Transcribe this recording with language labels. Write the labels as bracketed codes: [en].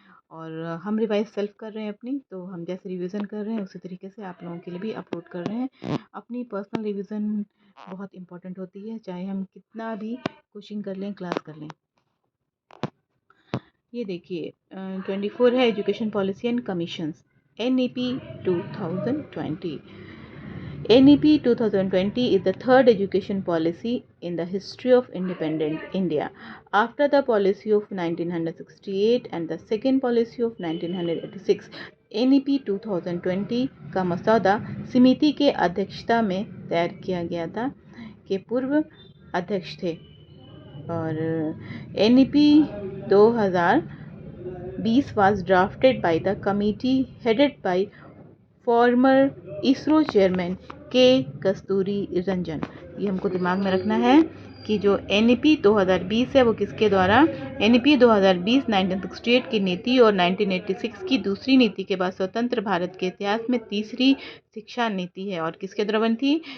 [hi] और हम revise self कर रहे हैं अपनी, तो हम जैसे रिवीजन कर रहे हैं उसी तरीके से आप लोगों के लिए भी अपलोड कर रहे हैं। अपनी पर्सनल रिवीजन बहुत इम्पोर्टेंट होती है, चाहे हम कितना भी कोचिंग कर लें, क्लास कर लें। ये देखिए 24 है education policy and commissions, NEP 2020। [en] NEP 2020 is the third education policy in the history of independent India, after the policy of 1968 and the second policy of 1986. [hi] NEP 2020 का मसौदा समिति के अध्यक्षता में तैयार किया गया था, के पूर्व अध्यक्ष थे। [en] और NEP 2020 was drafted by the committee headed by former ISRO chairman K. Kasturi Rangan. [hi] ये हमको दिमाग में रखना है कि जो NEP 2020 है वो किसके द्वारा, NEP 2020 1968 की नीति और 1986 की दूसरी नीति के बाद स्वतंत्र भारत के इतिहास में तीसरी शिक्षा नीति है। और किसके द्वारा बनी थी?